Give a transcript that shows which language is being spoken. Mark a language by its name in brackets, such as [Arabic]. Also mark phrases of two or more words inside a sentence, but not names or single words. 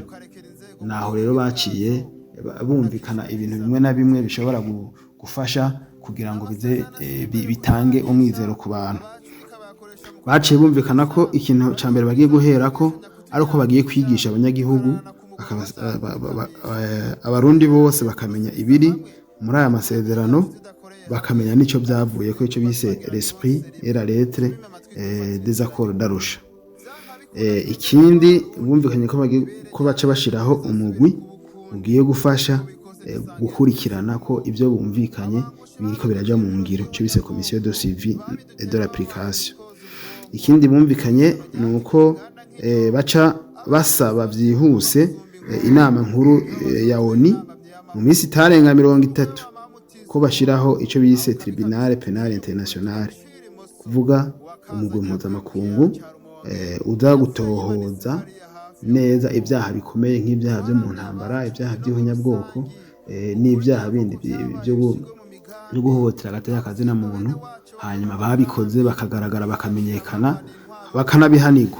[Rundi] Naho rero baciye bumvikana ibintu bimwe na bimwe bishobora gufasha kugira ngo bitange umwizero ku bantu. Baciye bumvikana ko ikintu ca mbere bagiye guherako ari uko bagiye kwigisha abanyagihugu, abarundi bose bakamenya ibiri muri aya masezerano, bakamenya n'ico byavuye ko ico bise [French] l'esprit et la lettre des accords d'Arusha. [Rundi] Ikindi bumvikanye ko baca bashiraho umugwi ugiye gufasha gukurikirana ko ibyo bumvikanye biriko biraja mu ngiro, ico bise [French] commission de suivi et de l'application. [Rundi] Ikindi bumvikanye ni uko baca basaba byihuse inama nkuru ya ONU mu minsi itarenga 30 ko bashiraho ico bise Tribunal Penal International, kuvuga umugwi mpuzamakungu uza gutohoza neza ibyaha bikomeye nk'ibyaha byo mu ntambara, ibyaha by'ubunyabwoko n'ibyaha bindi byo guhohotera agateka na muntu, hanyuma babikoze bakagaragara bakamenyekana bakanabihanirwa.